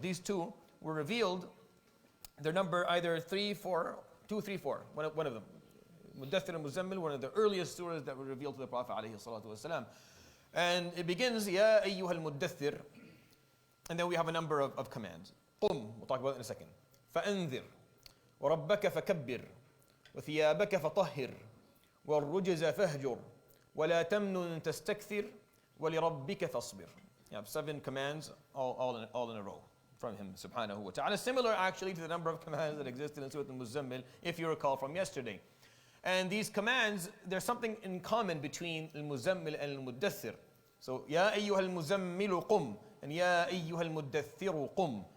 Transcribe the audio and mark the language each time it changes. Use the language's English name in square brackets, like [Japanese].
[English] These two were revealed. They're number either 3, 4, 2, 3, 4. One of them. Muddathir and Muzammil, one of the earliest surahs that were revealed to the Prophet ﷺ. And it begins, [Arabic] Ya ayyuhal muddathir. [English] And then we have a number of commands. Qum, we'll talk about it in a second. [Arabic] فأنذر وربك فكبر وثيابك فطهر والرجز فاهجر ولا تمنن تستكثر ولربك فاصبر. [English] You have 7 commands all in a row from him subhanahu wa ta'ala. Similar actually to the number of commands that existed in Surah Al-Muzammil, if you recall from yesterday. And these commands, there's something in common between Al-Muzammil and Al-Muddathir. So, [Arabic] Ya ayyuhal muzammilu qum [English] and [Arabic] Ya ayyuhal muddathiru qum.